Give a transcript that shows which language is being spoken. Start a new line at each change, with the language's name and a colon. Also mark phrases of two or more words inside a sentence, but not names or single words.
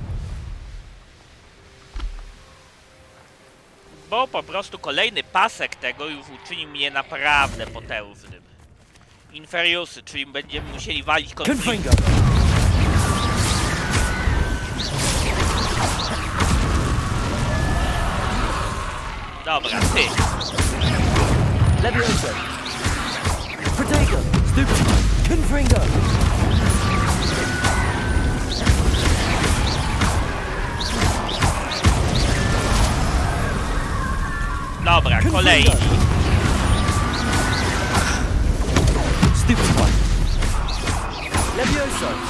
Polish: Bo po prostu kolejny pasek tego już uczyni mnie naprawdę potężnym. Inferiusy, czyli będziemy musieli walić konflikt. Dobra, ty. Levioso. Protego. Stupid. Confringo. Dobra, kolejni.
English: Stupid one.
Polish: Levioso.